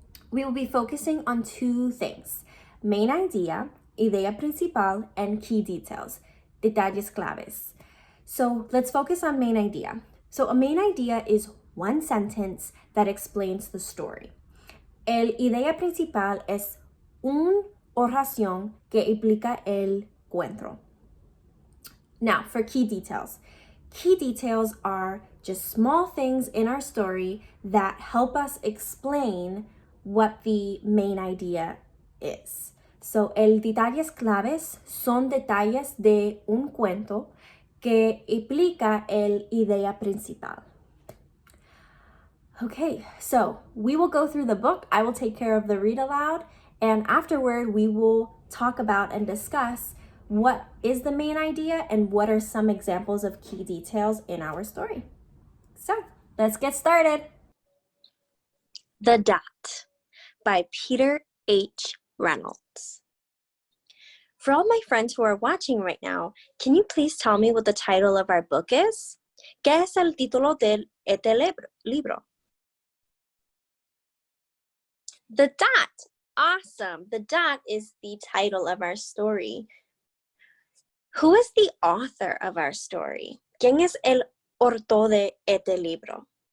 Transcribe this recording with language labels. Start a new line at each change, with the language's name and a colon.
English: We will be focusing on two things: main idea,
Spanish: idea principal,
English: and key details,
Spanish: detalles claves.
English: So let's focus on main idea. So a main idea is one sentence that explains the story.
Spanish: El idea principal es una oración que explica el cuento.
English: Now, for key details. Key details are just small things in our story that help us explain what the main idea is.
Spanish: So, el detalles claves son detalles de un cuento que explica el idea principal.
English: Okay, so we will go through the book. I will take care of the read aloud, and afterward we will talk about and discuss what is the main idea and what are some examples of key details in our story. So let's get started. The Dot by Peter H. Reynolds. For all my friends who are watching right now, can you please tell me what the title of our book is?
Spanish: ¿Qué es el título de este libro?
English: The Dot. Awesome. The Dot is the title of our story. Who is the author of our story?
Spanish: ¿Quién es el autor de este libro?